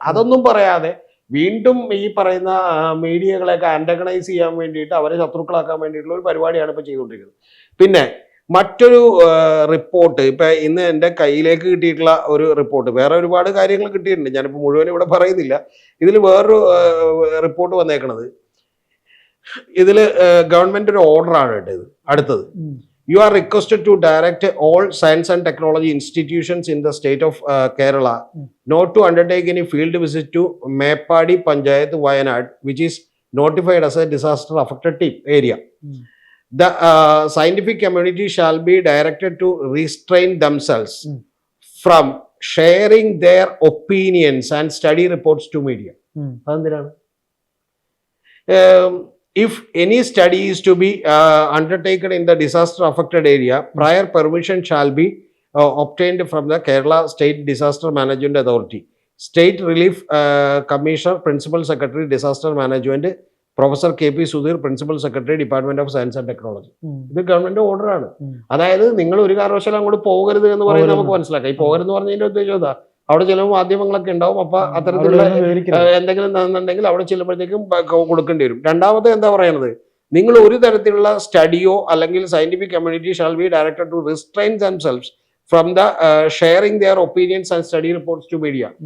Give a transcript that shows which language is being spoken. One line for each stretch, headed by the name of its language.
Malayalam: അതൊന്നും പറയാതെ വീണ്ടും ഈ പറയുന്ന മീഡിയകളെയൊക്കെ ആന്റഗണൈസ് ചെയ്യാൻ വേണ്ടിയിട്ട്, അവരെ ശത്രുക്കളാക്കാൻ വേണ്ടിയിട്ടുള്ള ഒരു പരിപാടിയാണ് ഇപ്പൊ ചെയ്തുകൊണ്ടിരിക്കുന്നത്. പിന്നെ മറ്റൊരു റിപ്പോർട്ട് ഇപ്പൊ ഇന്ന് എൻ്റെ കയ്യിലേക്ക് കിട്ടിയിട്ടുള്ള ഒരു റിപ്പോർട്ട്, വേറെ ഒരുപാട് കാര്യങ്ങൾ കിട്ടിയിട്ടുണ്ട്, ഞാനിപ്പോൾ മുഴുവൻ ഇവിടെ പറയുന്നില്ല. ഇതിൽ വേറൊരു റിപ്പോർട്ട് വന്നേക്കണത്, ഇതിൽ ഗവൺമെന്റ് ഒരു ഓർഡറാണ് കേട്ടത്. അടുത്തത്,
English: you are requested to direct all science and technology institutions in the state of Kerala not to undertake any field visit to Meppadi Panchayat, Wayanad, which is notified as a disaster affected area. The scientific community shall be directed to restrain themselves from sharing their opinions and study reports to media. If any study is to be undertaken in the disaster affected area, prior permission shall be obtained from the Kerala State Disaster Management Authority. State Relief Commissioner, Principal Secretary, Disaster Management, Professor KP Sudhir, Principal Secretary, Department of Science and Technology.
Malayalam: ഇത് government order ആണ്. അതായത് നിങ്ങൾ ഒരു കാരണവശാലും അങ്ങോട്ട് പോകരുത് എന്ന് പറയുന്നത് നമുക്ക് മനസ്സിലാക്കാം. ഈ പോകരുതെന്ന് പറഞ്ഞതിന്റെ ഉദ്ദേശം എന്താ? അവിടെ ചിലപ്പോൾ മാധ്യമങ്ങളൊക്കെ ഉണ്ടാവും. അപ്പൊ അത്തരത്തിലുള്ള എന്തെങ്കിലും ഉണ്ടെങ്കിൽ അവിടെ ചെല്ലുമ്പോഴത്തേക്കും കൊടുക്കേണ്ടി വരും. രണ്ടാമത് എന്താ പറയുന്നത്, നിങ്ങൾ ഒരു തരത്തിലുള്ള സ്റ്റഡിയോ അല്ലെങ്കിൽ
English: Scientific community shall be directed to restrain themselves from the sharing their opinions and study reports to media.